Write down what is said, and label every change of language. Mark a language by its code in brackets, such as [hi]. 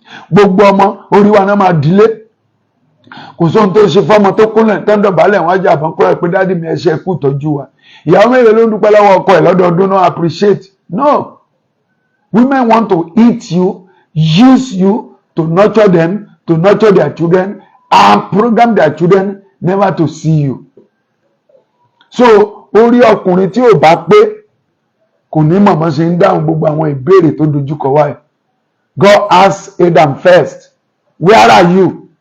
[yo] Gbogbo ọmọ orí wa náà máa dìlé. Kò sóhun tó ṣe fọ́mọ tó kúnlẹ̀ tó ń dọ̀bálẹ̀ wọ́n ajá àbọ̀n kọ́ ẹ pé dádì mi ẹ ṣé kú tọ́jú wa. Ìyàwó mélòó ló ń dúpẹ́ lọ́wọ́ ọkọ ẹ̀ lọ́dọọdún náà appreciate? No. [en] Women want to eat you, use you to nurture them, to nurture their children, and program their children never to see you. [yo] So, orí ọkùnrin tí ò bá pé kò ní mọ̀mọ́ ṣe ń dáhùn gbogbo àwọn ìbéèrè tó dojúkọ wáyé. [en] God asked Adam first, where are you?